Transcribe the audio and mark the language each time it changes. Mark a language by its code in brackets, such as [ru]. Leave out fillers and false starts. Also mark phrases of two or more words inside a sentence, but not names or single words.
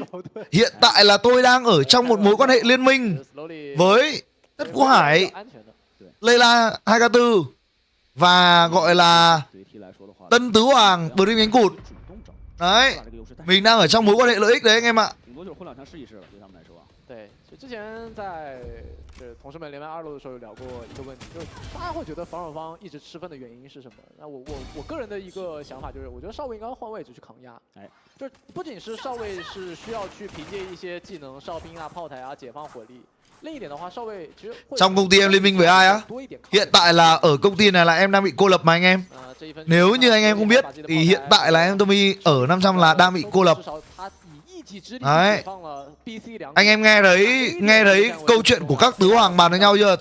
[vi] Hiện tại là tôi đang ở trong một mối quan hệ liên minh với Tất Vũ Hải, Layla 2K4 và gọi là Tân Tứ Hoàng, bờ đinh cánh cụt. Đấy, mình đang ở trong mối quan hệ lợi ích đấy anh em ạ. [zh] 之前在同事们连麦2路的时候有聊过一个问题，就是大家会觉得防守方一直吃分的原因是什么？那我个人的一个想法就是，我觉得少尉应该换位置去扛压。哎，就是不仅是少尉是需要去凭借一些技能、哨兵啊、炮台啊解放火力。另一点的话，少尉其实 [vi] trong công ty em liên minh với ai á? Hiện tại là ở công ty này là em đang bị cô lập mà anh em. Nếu như anh em không biết thì hiện tại là em Tommy ở 500 là đang bị cô lập. Đấy. Anh em nghe thấy câu chuyện của các Tứ Hoàng bàn với nhau chưa?